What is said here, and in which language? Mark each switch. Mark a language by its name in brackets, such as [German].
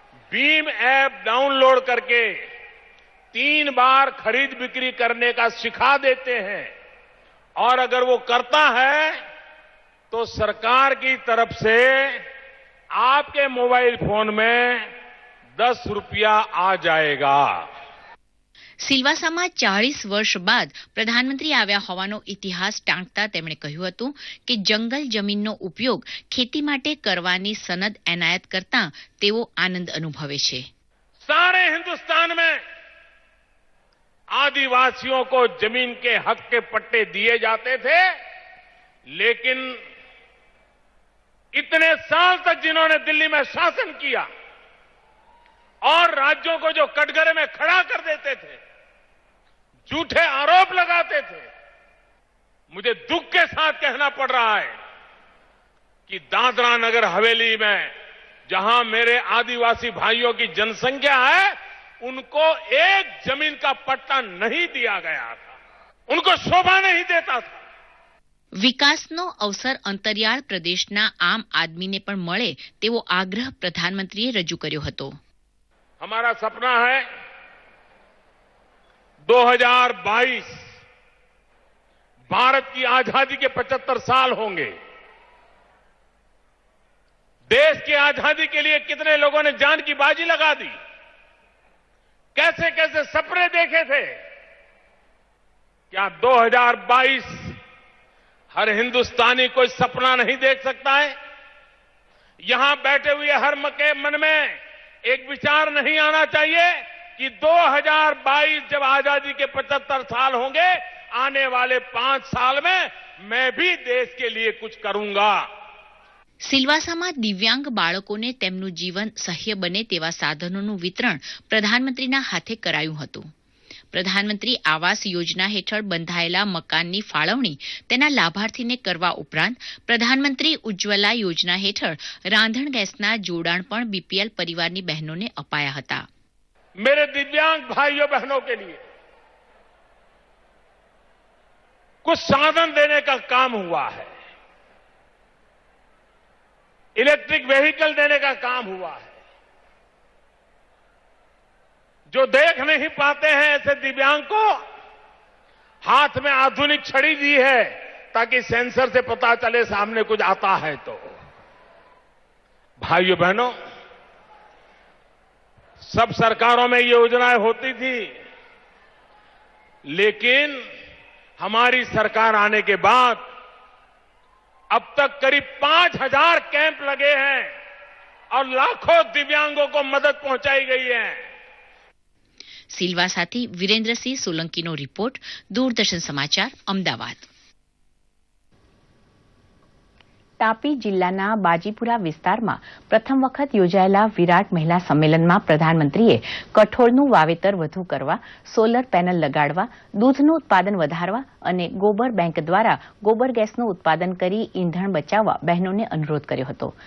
[Hindi] Bhim app download करके 3 बार खरीद बिक्री करने का सिखा देते हैं और अगर वो करता है तो सरकार की तरफ से आपके मोबाइल फोन में 10 रुपया आ जाएगा. [Gujarati] સિલવાસામાં 40 વર્ષ બાદ પ્રધાનમંત્રી આવ્યા હોવાનો ઇતિહાસ ટાંકતા તેમણે કહ્યું હતું કે જંગલ જમીનનો ઉપયોગ ખેતી માટે કરવાની સનદ એનાયત કરતા તેઓ આનંદ અનુભવે છે. [Hindi] सारे हिंदुस्तान में आदिवासियों को जमीन के हक के पट्टे दिए जाते थे, लेकिन इतने साल तक जिन्होंने दिल्ली में शासन किया और राज्यों को जो कटघरे में खड़ा कर देते थे, झूठे आरोप लगाते थे, मुझे दुख के साथ कहना पड़ रहा है कि दादरा नगर हवेली में जहां मेरे आदिवासी भाइयों की जनसंख्या है, उनको एक जमीन का पट्टा नहीं दिया गया था, उनको शोभा नहीं देता था. [Gujarati] વિકાસનો અવસર અંતરિયાળ પ્રદેશના આમ આદમીને પણ મળે તેવો આગ્રહ પ્રધાનમંત્રીએ રજૂ કર્યો હતો. [Hindi] हमारा सपना है 2022 भारत की आजादी के 75 साल होंगे. देश की आजादी के लिए कितने लोगों ने जान की बाजी लगा दी, कैसे कैसे सपने देखे थे. क्या 2022 हर हिंदुस्तानी कोई सपना नहीं देख सकता है? यहां बैठे हुए हर मन में एक विचार नहीं आना चाहिए कि 2022 जब आजादी के 75 साल होंगे, आने वाले 5 साल में मैं भी देश के लिए कुछ करूंगा. [Gujarati] સિલવાસામાં દિવ્યાંગ બાળકોને તેમનું જીવન સહ્ય બને તેવા સાધનોનું વિતરણ પ્રધાનમંત્રીના હાથે કરાયું હતું. પ્રધાનમંત્રી આવાસ યોજના હેઠળ બંધાયેલા મકાનની ફાળવણી તેના લાભાર્થીને કરવા ઉપરાંત પ્રધાનમંત્રી ઉજ્જવલા યોજના હેઠળ રાંધણ ગેસના જોડાણ પણ બીપીએલ પરિવારની બહેનોને અપાયા હતા. [Hindi] मेरे दिव्यांग भाइयों बहनों के लिए कुछ साधन देने का काम हुआ है, इलेक्ट्रिक व्हीकल देने का काम हुआ है. जो देख नहीं पाते हैं ऐसे दिव्यांग को हाथ में आधुनिक छड़ी दी है ताकि सेंसर से पता चले सामने कुछ आता है. तो भाइयों बहनों, सब सरकारों में ये योजनाएं होती थी, लेकिन हमारी सरकार आने के बाद अब तक करीब 5000 कैंप लगे हैं और लाखों दिव्यांगों को मदद पहुंचाई गई है. [Gujarati] સિલવાસાથી વિરેન્દ્રસિંહ સોલંકીનો રિપોર્ટ, દૂરદર્શન સમાચાર, અમદાવાદ. તાપી જિલ્લાના બાજીપુરા વિસ્તારમાં પ્રથમ વખત યોજાયેલા વિરાટ મહિલા સંમેલનમાં પ્રધાનમંત્રીએ કઠોળનું વાવેતર વધુ કરવા, સોલર પેનલ લગાડવા, દૂધનું ઉત્પાદન વધારવા અને ગોબર બેંક દ્વારા ગોબર ગેસનું ઉત્પાદન કરી ઈંધણ બચાવવા બહેનોને અનુરોધ કર્યો હતો.